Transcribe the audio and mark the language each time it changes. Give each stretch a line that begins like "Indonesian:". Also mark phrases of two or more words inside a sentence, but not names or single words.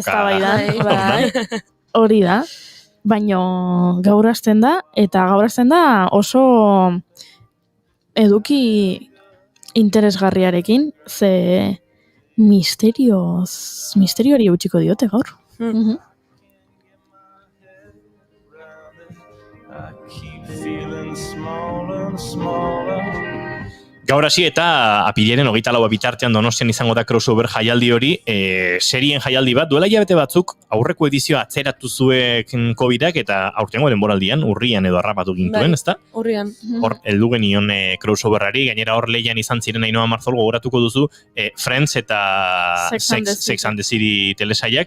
Basque: Eztabaidan, hori da. Baina gaur hasten da, eta gaur hasten da oso eduki interesgarriarekin, ze misterioari utziko diote gaur.
English: Feeling smaller and smaller.
Basque: Gaur hasi eta apiriaren 24 bitartean Donostian izango da crossover jaialdi hori, serien jaialdi bat, duela hilabete batzuk aurreko edizioa atzeratu zuen Covidak eta aurtengo denboraldian, urrian edo harrapatu gintuen, ezta? Urrian. Hor, heldu genion crossoverrari, gainera hor lehian izan ziren Ainhoa Marzol gogoratuko duzu Friends eta Sex and the City telesaiak.